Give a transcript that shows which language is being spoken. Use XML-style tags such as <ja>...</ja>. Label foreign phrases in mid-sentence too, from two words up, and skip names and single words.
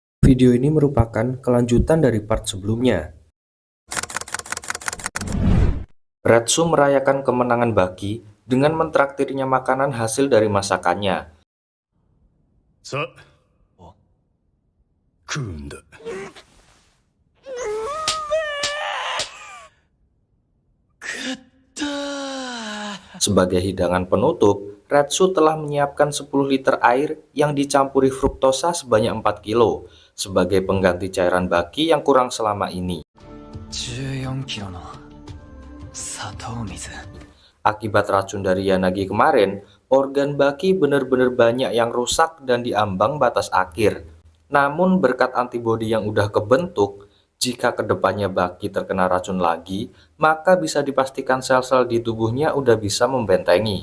<id>Video ini merupakan kelanjutan dari part sebelumnya. Retsu merayakan kemenangan Baki dengan mentraktirnya makanan hasil dari masakannya.</id> <ja>さあ、食うんだ。</ja> <id>Sebagai hidangan penutup, Retsu telah menyiapkan 10 liter air yang dicampuri fruktosa sebanyak 4 kilo sebagai pengganti cairan Baki yang kurang selama ini.</id> <ja>14 キロの砂糖水。</ja> <id>Akibat racun dari Yanagi kemarin, organ Baki benar-benar banyak yang rusak dan diambang batas akhir. Namun berkat antibodi yang udah kebentuk, jika kedepannya Baki terkena racun lagi, maka bisa dipastikan sel-sel di tubuhnya udah bisa membentengi.</id>